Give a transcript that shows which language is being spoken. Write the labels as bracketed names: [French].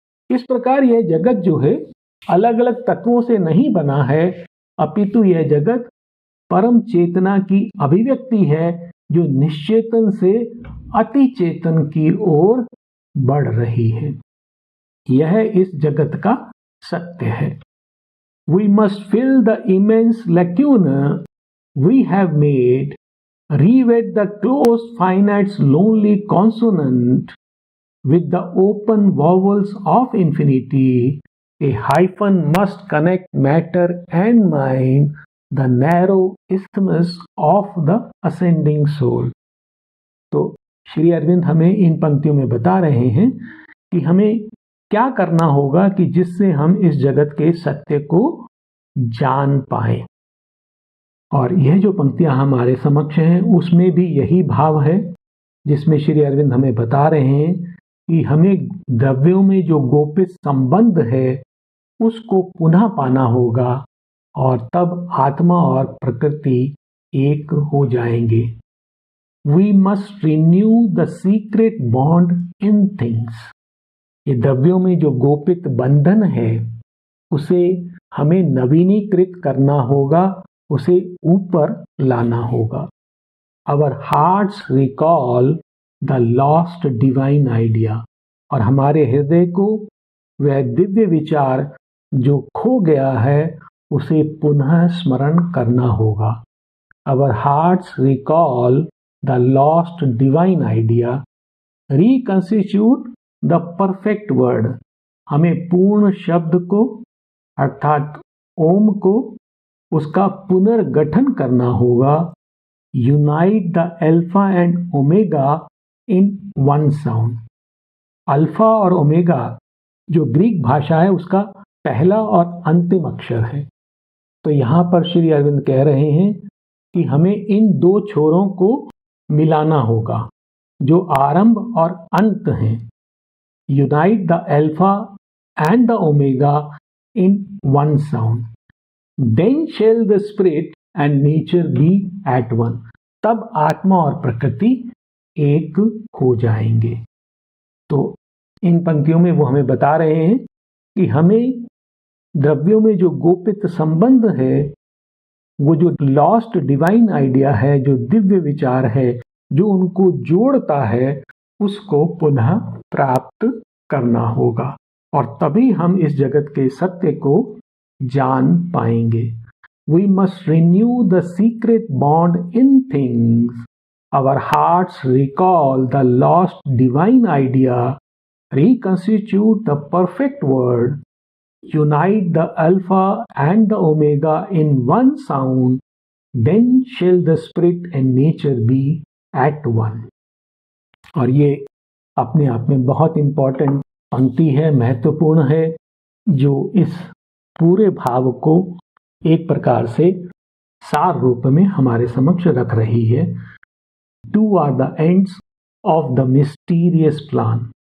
[Hindi] इस प्रकार यह जगत जो है अलग अलग तत्वों से नहीं बना है, अपितु यह जगत परम चेतना की अभिव्यक्ति है जो निश्चेतन से अति चेतन की ओर बढ़ रही है। यह इस जगत का सत्य है। [English] We must fill the immense lacuna we have made, rewet the closed finite's lonely consonant with the open vowels of infinity. A hyphen must connect matter and mind, the narrow isthmus of the ascending soul. [Hindi] तो श्री अरविंद हमें इन पंक्तियों में बता रहे हैं कि हमें क्या करना होगा कि जिससे हम इस जगत के सत्य को जान पाए। और यह जो पंक्तियां हमारे समक्ष हैं उसमें भी यही भाव है, जिसमें श्री अरविंद हमें बता रहे हैं कि हमें द्रव्यों में जो गोपित संबंध है उसको पुनः पाना होगा, और तब आत्मा और प्रकृति एक हो जाएंगे। [English] We must renew the secret bond in things. [Hindi] ये द्रव्यों में जो गोपित बंधन है उसे हमें नवीनीकृत करना होगा, उसे ऊपर लाना होगा। [English] Our hearts recall the lost divine idea. [Hindi] और हमारे हृदय को वह दिव्य विचार जो खो गया है उसे पुनः स्मरण करना होगा। [English] Our hearts recall the lost divine idea, reconstitute the perfect word. [Hindi] हमें पूर्ण शब्द को अर्थात ओम को उसका पुनर्गठन करना होगा। [English] Unite the alpha and omega in one sound. [Hindi] Alpha और ओमेगा जो ग्रीक भाषा है उसका पहला और अंतिम अक्षर है। तो यहाँ पर श्री अरविंद कह रहे हैं कि हमें इन दो छोरों को मिलाना होगा जो आरंभ और अंत हैं। [English] Unite the alpha and the omega in one sound, then shall the spirit and nature be at one. [Hindi] तब आत्मा और प्रकृति एक हो जाएंगे। तो इन पंक्तियों में वो हमें बता रहे हैं कि हमें द्रव्यों में जो गोपित संबंध है, वो जो [English] lost divine idea [Hindi] है, जो दिव्य विचार है जो उनको जोड़ता है, उसको पुनः प्राप्त करना होगा, और तभी हम इस जगत के सत्य को जान पाएंगे। [English] We must renew the secret bond in things. Our hearts recall the lost divine idea, reconstitute the perfect word, unite the Alpha and the Omega in one sound, then shall the spirit and nature be at one. [Hindi] और ये अपने आप में बहुत important पंक्ति है, महत्वपूर्ण है, जो इस पूरे भाव को एक प्रकार से सार रूप में हमारे समक्ष रख रही है. [English] Two are the ends of the mysterious plan.